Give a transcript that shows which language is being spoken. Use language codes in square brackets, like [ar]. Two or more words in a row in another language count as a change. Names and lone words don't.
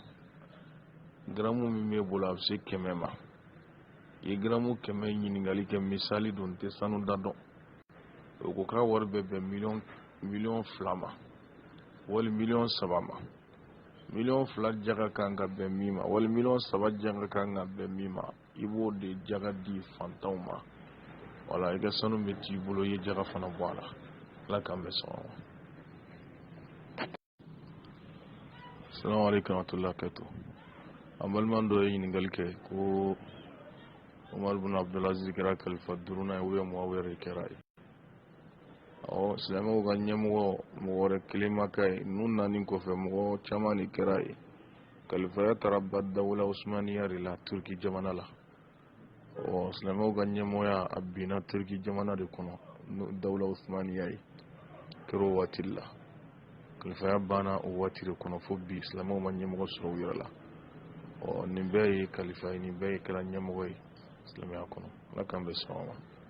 [bm] garamu min b'e bolo a bɛ se 100 ma i garamu 100 ɲininkali kɛ misali don tɛ sanu da dɔn o ko k'a wari bɛ bɛn $2,000,000 ma wali $3,000,000 ma $2,000,000 jaga kan ka bɛn min ma wali $3,000,000 jaga kan ka bɛn min ma i b'o de jaga di fantanw ma wala i ka sanu bɛ t'i bolo i ye jaga fana bɔ a la ala k'an bɛ sɔn ma [ar] السلام عليكم ورحمة الله وبركاته [bm] an baliman dɔ ye ɲininkali kɛ ko Umar bin Abdulaziz kɛra kalifa 5nan ye ou Muawiya de kɛra ye silamɛw ka ɲɛmɔgɔ mɔgɔ wɛrɛ kelen ma k'a ye ninnu nani kɔfɛ mɔgɔ caman de kɛra ye kalifaya taara ba dawula Usmaniya de la Turki jamana la silamɛw ka ɲɛmɔgɔya a binna Turki jamana de kɔnɔ dawula Usmaniya ye kɛra o waati la kalifaya banna o waati de kɔnɔ fo bi silamɛw ma ɲɛmɔgɔ sɔrɔ u yɛrɛ la nin bɛɛ ye kalifa ye nin bɛɛ ye kɛra ɲɛmɔgɔ ye silamɛya kɔnɔ ala k'an bɛ sɔn ma